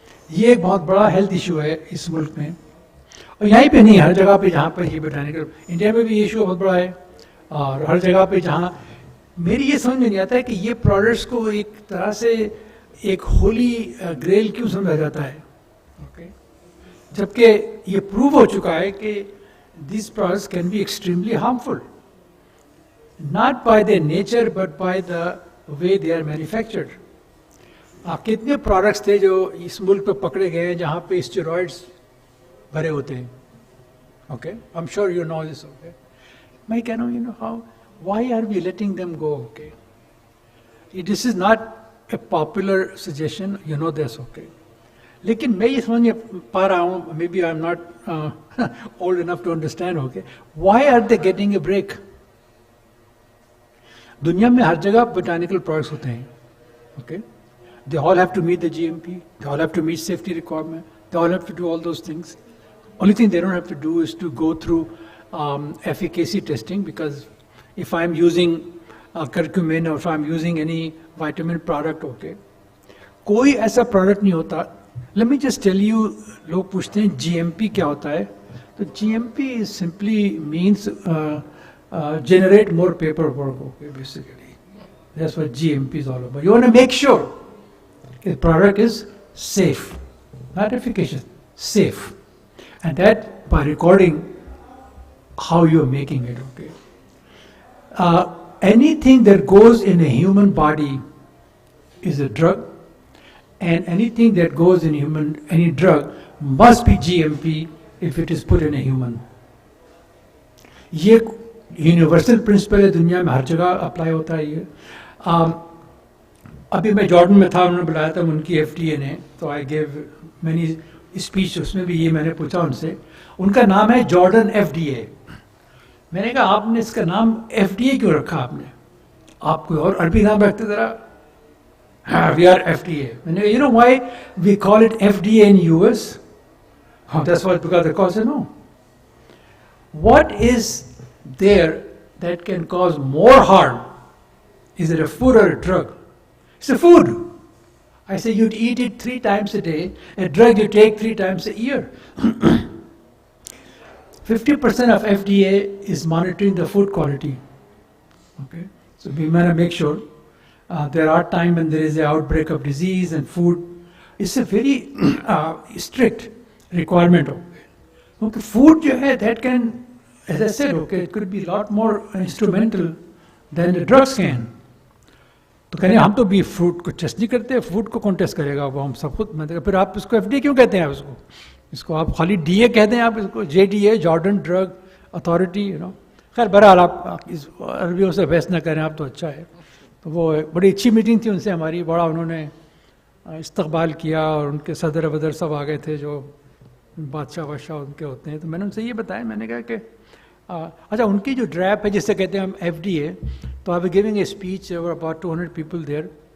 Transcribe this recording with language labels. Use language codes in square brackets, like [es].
[hi] ये एक बहुत बड़ा हेल्थ इशू है इस मुल्क में, और यहीं पे नहीं, हर जगह पे जहाँ पर ये बोटानिकल, इंडिया में भी ये इशू बहुत बड़ा है, और हर जगह पे जहाँ, मेरी ये समझ में नहीं आता है कि ये प्रोडक्ट्स को एक तरह से एक होली ग्रेल क्यों समझा जाता है, ओके? जबकि ये प्रूव हो चुका है कि [en] these products can be extremely harmful, not by their nature but by the way they are manufactured. [hi] कितने प्रोडक्ट्स थे जो इस मुल्क पे पकड़े गए हैं जहाँ पे स्टेरॉइड्स भरे होते हैं, okay? [en] I am sure you know this, okay? [hi] मैं कह रहा हूँ, [en] You know how, why are we letting them go, okay? This is not a popular suggestion, you know this, okay? [hi] लेकिन मैं ये समझ नहीं पा रहा हूँ, [en] Maybe I am not old enough to understand, okay? Why are they getting a break? [hi] दुनिया में हर जगह बोटानिकल प्रोडक्ट्स होते हैं, okay? [en] They all have to meet the GMP, they all have to meet safety requirement, they all have to do all those things. Only thing they don't have to do is to go through efficacy testing, because if I'm using curcumin or if I'm using any vitamin product, okay, [hi] कोई ऐसा product नहीं होता. [en] Let me just tell you, [hi] लोग पूछते हैं GMP क्या होता है? [en] तो GMP simply means generate more paperwork, okay, basically. That's what GMP is all about. You want to make sure the product is safe, not efficacious, safe. And that by recording how you're making it, okay? Anything that goes in a human body is a drug, and anything that goes in any drug must be GMP if it is put in a human. [hi] ये universal principal है, दुनिया में हर जगह apply होता है ये. अभी मैं जॉर्डन में था, उन्होंने बुलाया था उनकी FDA ने, तो [en] I gave many speech, [hi] उसमें भी ये मैंने पूछा उनसे. उनका नाम है जॉर्डन FDA. मैंने कहा आपने इसका नाम FDA क्यों रखा आपने? आप कोई और अरबी नाम रखते ज़रा. [en] We are FDA. [hi] मैंने कहा, [en] you know why we call it FDA in US? That's why, because the cause, no. What is there that can cause more harm? Is it a food or a drug? It's a food. I say you'd eat it 3 times a day. A drug you take 3 times a year. 50% of FDA is monitoring the food quality. Okay, so we want to make sure there are times when there is an outbreak of disease and food. It's a very strict requirement. Okay, food जो है, that can, as I said, okay, it could be a lot more instrumental than the drugs can. [hi] तो कहने हम तो भी fruit को test नहीं करते, फूड को कौन टेस्ट करेगा, वो हम सब खुद. मैं फिर आप इसको FDA क्यों कहते हैं? आप इसको आप खाली DA कहते हैं, आप इसको JDA, Jordan drug authority, [en] You know. [hi] खैर बहरहाल आप इस अरबियों से बहस ना करें, आप तो अच्छा है. तो वो बड़ी अच्छी मीटिंग थी उनसे हमारी, बड़ा उन्होंने इस्तकबाल किया, और उनके सदर वदर सब आ गए थे जो बादशाह वादशाह उनके होते हैं. तो मैंने उनसे ये बताया, मैंने कहा कि अच्छा उनकी जो ड्रैप है जिससे कहते हैं हम FDA, तो [en] I was giving a speech, there were about 200 people there.